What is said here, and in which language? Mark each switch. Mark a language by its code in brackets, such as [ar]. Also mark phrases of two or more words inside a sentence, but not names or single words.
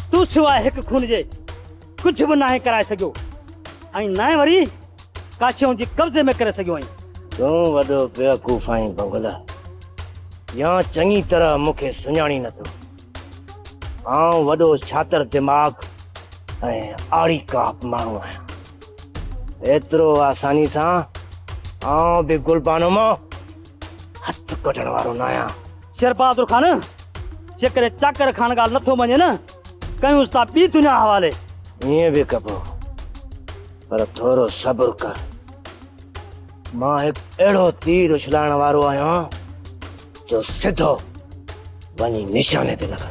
[sd] सिवाय एक खून जे कुछ भी ना कराए सको आई ना वरी काशियों जी कब्जे में करे सको आई तू वडो बेवकूफ आई बंगला या चंगी तरह मुखे सुञाणी न तो आऊं वडो छातर दिमाग ए आड़ी काप माण्हू आहियां एतिरो आसानी सां आऊं बि गुलबानो मां हथ कढण वारो न आहियां शेर बहादुर खान जेकर चाकर खान ॻाल्हि नथो मञे न कयूं था ॿी दुनिया हवाले ईअं बि कबो पर थोरो सब्र कर मां हिकु अहिड़ो तीर उछलाइण वारो आहियां जो सिधो वञी निशाने ते लॻा